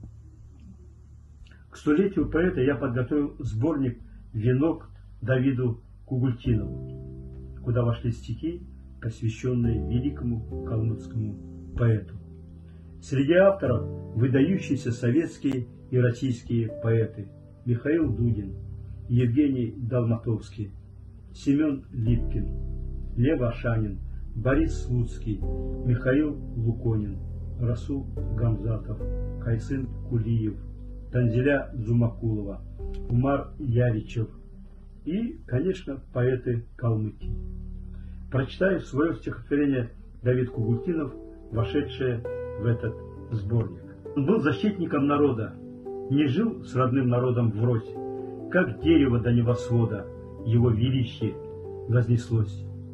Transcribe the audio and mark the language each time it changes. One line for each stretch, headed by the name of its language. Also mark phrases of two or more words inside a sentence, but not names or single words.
Russian: К столетию поэта я подготовил сборник «Венок» Давиду Кугутинову, куда вошли стихи, посвященные великому калмыцкому поэту. Среди авторов выдающиеся советские и российские поэты: Михаил Дудин, Евгений Долматовский, Семен Липкин, Лев Ашанин, Борис Слуцкий, Михаил Луконин, Расул Гамзатов, Кайсын Кулиев, Танзиля Зумакулова, Умар Яричев и, конечно, поэты Калмыкии. Прочитаю свое стихотворение Давид Кугутинов, вошедшее в этот сборник. Он был защитником народа, не жил с родным народом врозь, как дерево до небосвода его величие вознеслось.